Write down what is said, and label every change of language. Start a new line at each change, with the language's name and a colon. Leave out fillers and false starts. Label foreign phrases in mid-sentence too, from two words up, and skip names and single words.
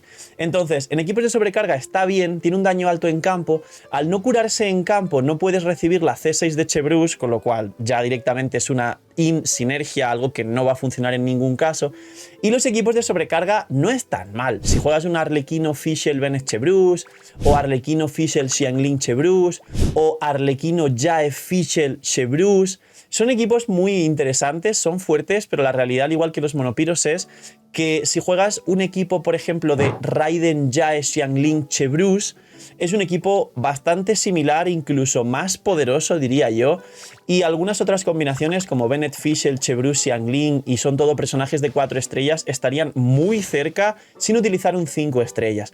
Spanish: Entonces, en equipos de sobrecarga está bien, tiene un daño alto en campo, al no curarse en campo no puedes recibir la C6 de Chevreuse, con lo cual ya directamente es una sinergia, algo que no va a funcionar en ningún caso. Y los equipos de sobrecarga no están mal. Si juegas un Arlequino Fischl Bennett Chevreuse, o Arlequino Fischl Xiangling Chevreuse, o Arlequino Jae Fischl Chevreuse, son equipos muy interesantes, son fuertes, pero la realidad, al igual que los monopiros, es que si juegas un equipo, por ejemplo, de Raiden Jae Xiangling Chevreuse, es un equipo bastante similar, incluso más poderoso, diría yo, y algunas otras combinaciones como Bennett Fischl, Chevreuse, Xiangling, y son todo personajes de 4 estrellas, estarían muy cerca sin utilizar un 5 estrellas.